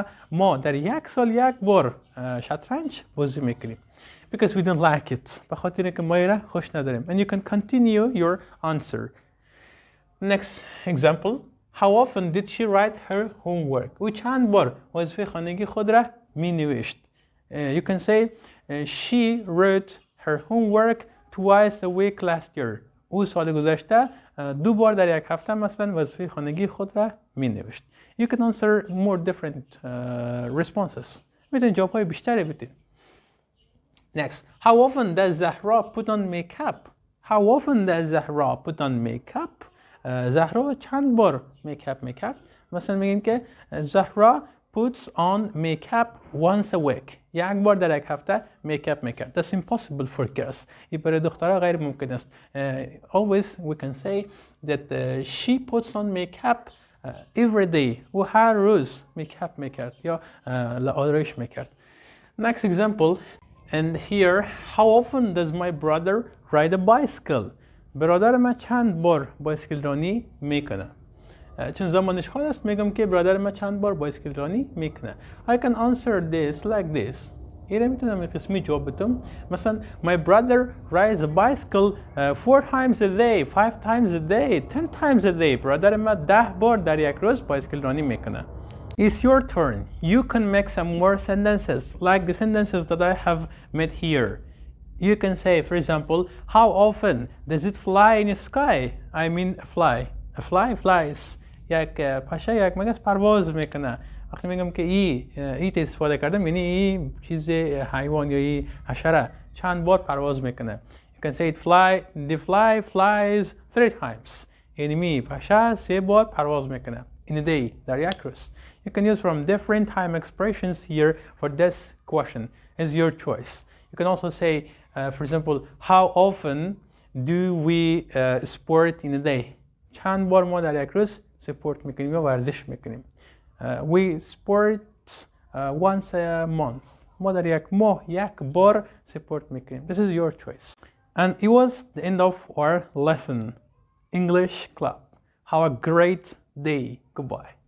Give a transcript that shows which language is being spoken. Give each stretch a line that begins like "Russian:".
Persian: ما در یک سال یک بار شطرنج بازی میکنیم.
English: Because we don't like it.
Persian: به خاطر که ما را خوش نداریم.
English: And you can continue your answer. Next example. How often did she write her homework?
Persian: او چند بار وظیفه خانگی خود را می نوشت.
English: You can say she wrote her homework twice a week last year.
Persian: او سال گذشته دو بار در یک هفته مثلا وظیفه خانگی خود را می نوشت.
English: You can answer more different responses.
Persian: میتونید جوابهای بیشتری بدید.
English: Next, how often does Zahra put on makeup? How often does Zahra put on makeup?
Persian: زهرا چند بار میکاپ میکرد؟ مثلا میگیم که زهرا
English: puts on makeup once a week.
Persian: یک بار در یک هفته میکاپ میکرد.
English: That's impossible for girls.
Persian: این برای دخترها غیر ممکن است.
English: Always we can say that she puts on makeup every day.
Persian: او هر روز میکاپ میکرد یا آرایش میکرد.
English: Next example. And here, how often does my brother ride a bicycle?
Persian: برادر من چند بار بایسکل رانی میکنه؟ چون زمانش حال است میگم که برادر من چند بار بایسکل رانی میکنه.
English: I can answer this like this.
Persian: اینه میتونم این قسمی جواب بدم.
English: مثلا my brother rides a bicycle 4 times a day, 5 times a day, 10 times a day.
Persian: برادر من 10 بار در یک روز بایسکل رانی میکنه.
English: It's your turn. You can make some more sentences like the sentences that I have made here. You can say, for example, how often does it fly in the sky? I mean a fly. A fly flies.
Persian: یک پشه یک مگس پرواز میکنه. وقتی میگم که ای استفاده کردم یعنی این چیز حیوان یا این حشره چند بار پرواز میکنه.
English: You can say the fly flies 3 times.
Persian: یعنی پشه 3 بار پرواز میکنه.
English: In a day,
Persian: در یک روز.
English: You can use from different time expressions here for this question. It's your choice. You can also say, for example, how often do we sport in a day?
Persian: چند بار ما در یک روز سپورت میکنیم یا ورزش میکنیم.
English: We sport once a month.
Persian: ما در یک ماه یک بار سپورت میکنیم.
English: This is your choice. And it was the end of our lesson. English Club. Have a great day. Goodbye.